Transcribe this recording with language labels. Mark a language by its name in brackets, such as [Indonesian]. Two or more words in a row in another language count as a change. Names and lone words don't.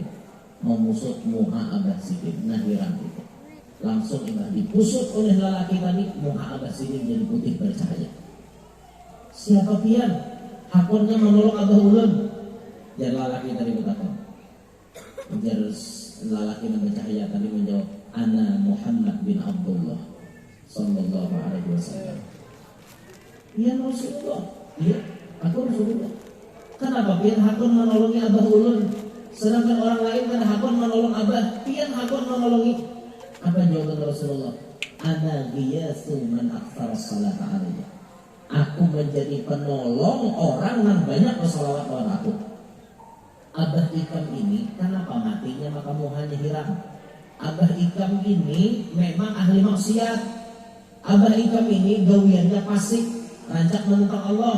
[Banjar] Mau musut muha abah sidik, nahiran itu. Langsung ibadah dipusut oleh lelaki tadi, muha abah sidik jadi putih bercahaya. Siapa pian? Hakonnya menolong abah ulun. Jar lelaki tadi berkata. Jar lelaki yang bercahaya tadi menjawab, [Arabic] "أنا محمد بن عبد الله صلى الله عليه وسلم." [Banjar] Iya Rasulullah. Iya, aku Rasulullah. Kenapa pian hakon menolongi abah ulun? Sedangkan orang lain kan hakon menolong abah, pian hakon menolongi. Apa jawaban Rasulullah? [Arabic] أنا غياث من أكثر الصلاة علي. [Banjar] Aku menjadi penolong orang yang banyak bersalawat kepada aku. Abah Ikam ini kenapa matinya maka muhanya hilang? Abah Ikam ini memang ahli maksiat. Abah Ikam ini gawiannya fasik, rancak menentang Allah.